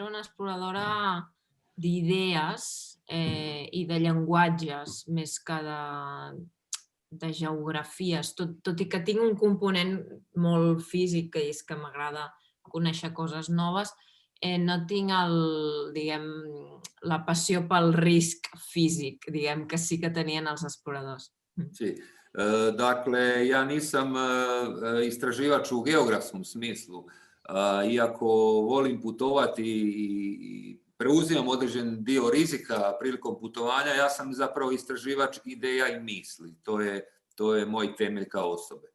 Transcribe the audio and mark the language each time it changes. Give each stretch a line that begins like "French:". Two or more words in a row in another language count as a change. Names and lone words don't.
Catalan: una exploradora d'idees i de llenguatges més que de geografies, tot i que tinc un component molt físic, que és que m'agrada conèixer coses noves, no tinc la passió pel risc físic, diguem, que sí que tenien els exploradors. Sí.
Croatian: Dakle, ja nisam istraživač u geografskom smislu, iako volim putovati i preuzimam određen dio rizika prilikom putovanja, ja sam zapravo istraživač ideja i misli. To je moj temelj kao osobe.